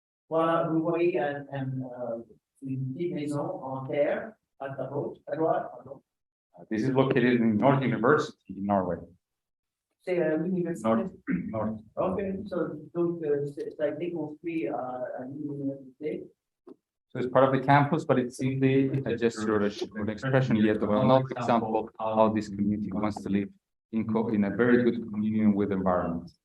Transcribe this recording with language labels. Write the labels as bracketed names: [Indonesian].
[French] Voilà, vous voyez une petite maison en terre à droite, pardon. [English] This is located in North University in Norway. [French] C'est l'université. [English] North. [French] Ok, donc ça a été construit à l'université. [English] So it's part of the campus, but it's simply a gesture or an expression yet of another example how this community wants to live in a very good communion with the environment.